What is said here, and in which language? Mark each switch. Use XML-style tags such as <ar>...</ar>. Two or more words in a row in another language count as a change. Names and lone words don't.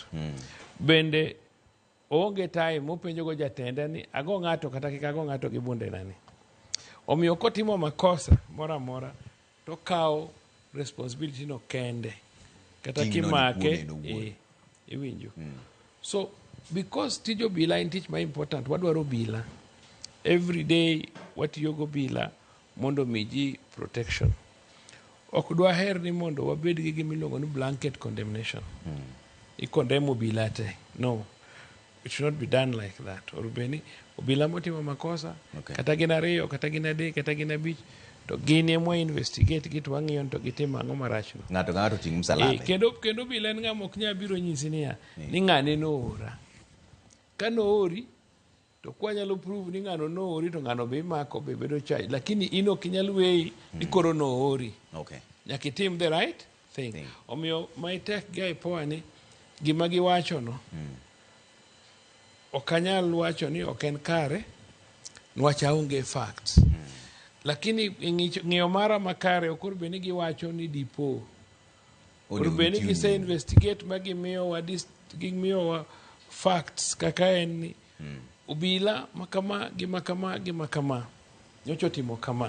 <luo>Bende onge time mopenjo go jatenda ni ago ng'ato kata kik ago ng'ato gi bunde nani. Omiyo kotimo makosa mora mora to kawo responsibility no kende. Kata kimake iwinjo.</luo> <en>So because</en> <luo>tij obila en tich ma important, wadwaro obila.</luo> <en>Every day</en> <luo>watiyo go obila mondo miji protection. Ok dwa her ni mondo wabed gi gimiluongo ni</luo> <en>blanket condemnation.</en> <luo>I-condemn obila te. No.</luo> <en>It should not be done like that.</en> <luo>Orubeni obila motimo makosa, kata gin ariyo, kata gin adek, kata gin abich, to gin emo investigate gitu wang'iyo to gitimo ang'o marachno. Ng'ato ting' msalaba. Kendo obila en ng'ama ok nyal biro nyisi niya, ni ng'ane noora. Ka noori, to kwa nyalo prove ni ng'ano noori to ng'ano be imako be bedo charge. Lakini in ok inyal weyi ni koro noori. Nyaka itim</luo> <en>the right thing.</en> <luo>Omiyo my tek guy IPOA ni gima giwacho no. Ok anyal wacho ni ok en kare, nwach aonge facts. Lakini ng'iyo mara makare okorbe ni giwacho ni dipo. Okorbe ni gise investigate ma gimiyowa facts kaka en ni obila makama gimakama nyocho timo kama.</luo>